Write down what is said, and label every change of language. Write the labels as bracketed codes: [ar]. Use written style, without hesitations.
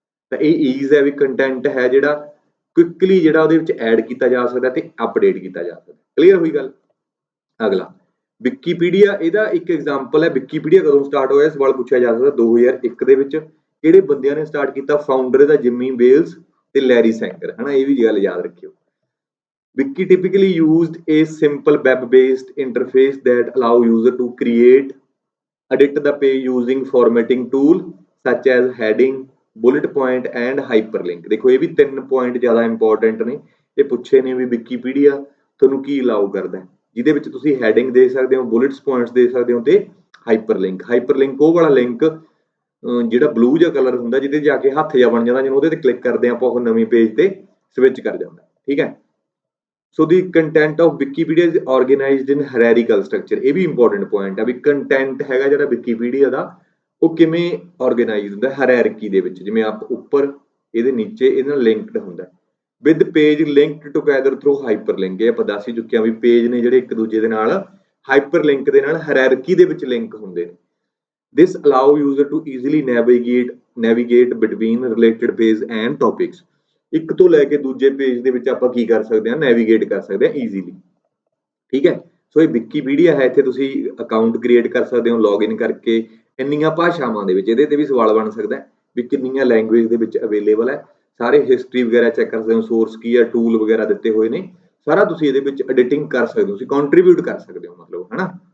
[pa] ਤਾਂ ਇਹ ਈਜ਼ ਹੈ ਵੀ ਕੰਟੈਂਟ ਹੈ ਜਿਹੜਾ ਕੁਇਕਲੀ ਜਿਹੜਾ ਉਹਦੇ ਵਿੱਚ ਐਡ ਕੀਤਾ ਜਾ ਸਕਦਾ ਤੇ ਅਪਡੇਟ ਕੀਤਾ ਜਾ ਸਕਦਾ। ਕਲੀਅਰ ਹੋਈ ਗੱਲ। ਅਗਲਾ ਵਿਕੀਪੀਡੀਆ, ਇਹਦਾ ਇੱਕ ਐਗਜ਼ਾਮਪਲ ਹੈ। ਵਿਕੀਪੀਡੀਆ ਕਦੋਂ ਸਟਾਰਟ ਹੋਇਆ ਸਵਾਲ ਪੁੱਛਿਆ ਜਾ ਸਕਦਾ, 2001 ਦੇ ਵਿੱਚ। ਕਿਹੜੇ ਬੰਦਿਆਂ ਨੇ ਸਟਾਰਟ ਕੀਤਾ, ਫਾਊਂਡਰ ਦਾ ਜਿਮੀ ਵੇਲਸ ਤੇ ਲੈਰੀ ਸੈਂਗਰ ਹਨਾ, ਇਹ ਵੀ ਗੱਲ ਯਾਦ ਰੱਖਿਓ। [en] Wiki typically used a simple web-based interface that allow user to create, edit the page using formatting tool such as heading, bullet point and hyperlink। [pa] ਦੇਖੋ ਇਹ ਵੀ 3 ਪੁਆਇੰਟ ਜ਼ਿਆਦਾ ਇੰਪੋਰਟੈਂਟ ਨੇ, ਇਹ ਪੁੱਛੇ ਨੇ ਵੀ ਵਿਕੀਪੀਡੀਆ ਤੁਹਾਨੂੰ ਕੀ ਅਲਾਉ ਕਰਦਾ, ਜਿਹਦੇ ਵਿੱਚ ਤੁਸੀਂ ਹੈਡਿੰਗ ਦੇ ਸਕਦੇ ਹੋ, ਬੁਲੇਟਸ ਪੁਆਇੰਟਸ ਦੇ ਸਕਦੇ ਹੋ ਤੇ ਹਾਈਪਰਲਿੰਕ। ਹਾਈਪਰਲਿੰਕ ਉਹ ਵਾਲਾ ਲਿੰਕ ਜਿਹੜਾ ਬਲੂ ਜਿਹਾ ਕਲਰ ਹੁੰਦਾ ਜਿਹਦੇ ਜਾ ਕੇ ਹੱਥ ਜਿਹਾ ਬਣ ਜਾਂਦਾ, ਜਦੋਂ ਉਹਦੇ ਤੇ ਕਲਿੱਕ ਕਰਦੇ ਆਪਾਂ ਉਹ ਨਵੀਂ ਪੇਜ ਤੇ ਸਵਿਚ ਕਰ ਜਾਂਦਾ। ਠੀਕ ਹੈ। [en] So the content of Wikipedia is organized in hierarchical structure. [pa] ਇਹ ਵੀ ਇੰਪੋਰਟੈਂਟ ਪੁਆਇੰਟ ਹੈ ਵੀ ਕੰਟੈਂਟ ਹੈਗਾ ਜਿਹੜਾ ਵਿਕੀਪੀਡੀਆ ਦਾ ਉਹ ਕਿਵੇਂ ਆਰਗੇਨਾਈਜ਼ ਹੁੰਦਾ, ਹਾਇਰਾਰਕੀ ਦੇ ਵਿੱਚ। ਜਿਵੇਂ ਆਪ ਉੱਪਰ ਇਹਦੇ ਨੀਚੇ ਇਹਦੇ ਨਾਲ ਲਿੰਕਡ ਹੁੰਦਾ [en] With page linked together through hyperlink. [pa] ਇਹ ਆਪਾਂ ਦੱਸ ਹੀ ਚੁੱਕੇ ਹਾਂ ਵੀ ਪੇਜ ਨੇ ਜਿਹੜੇ ਇੱਕ ਦੂਜੇ ਦੇ ਨਾਲ ਹਾਈਪਰਲਿੰਕ ਦੇ ਨਾਲ ਹਾਇਰਾਰਕੀ ਦੇ ਵਿੱਚ ਲਿੰਕ ਹੁੰਦੇ ਨੇ। [en] This allow user to easily navigate between related page and topics। [pa] ਇੱਕ ਤੋਂ ਲੈ ਕੇ ਦੂਜੇ ਪੇਜ ਦੇ ਵਿੱਚ ਆਪਾਂ ਕੀ ਕਰ ਸਕਦੇ ਹਾਂ, ਨੈਵੀਗੇਟ ਕਰ ਸਕਦੇ ਹਾਂ ਈਜ਼ੀਲੀ। ਠੀਕ ਹੈ। ਸੋ ਇਹ ਵਿਕੀਪੀਡੀਆ ਹੈ, ਇੱਥੇ ਤੁਸੀਂ ਅਕਾਊਂਟ ਕ੍ਰੀਏਟ ਕਰ ਸਕਦੇ ਹੋ ਲੌਗਇਨ ਕਰਕੇ। ਇੰਨੀਆਂ ਭਾਸ਼ਾਵਾਂ ਦੇ ਵਿੱਚ ਇਹਦੇ ਤੇ ਵੀ ਸਵਾਲ ਬਣ ਸਕਦਾ ਵੀ ਕਿੰਨੀਆਂ ਲੈਂਗੁਏਜ ਦੇ ਵਿੱਚ ਅਵੇਲੇਬਲ ਹੈ। ਸਾਰੇ ਹਿਸਟਰੀ ਵਗੈਰਾ ਚੈੱਕ ਕਰ ਸਕਦੇ ਹੋ, ਸੋਰਸ ਕੀ ਹੈ, ਟੂਲ ਵਗੈਰਾ ਦਿੱਤੇ ਹੋਏ ਨੇ, ਸਾਰਾ ਤੁਸੀਂ ਇਹਦੇ ਵਿੱਚ ਐਡੀਟਿੰਗ ਕਰ ਸਕਦੇ ਹੋ, ਤੁਸੀਂ ਕੰਟਰੀਬਿਊਟ ਕਰ ਸਕਦੇ ਹੋ ਮਤਲਬ ਹਨਾ।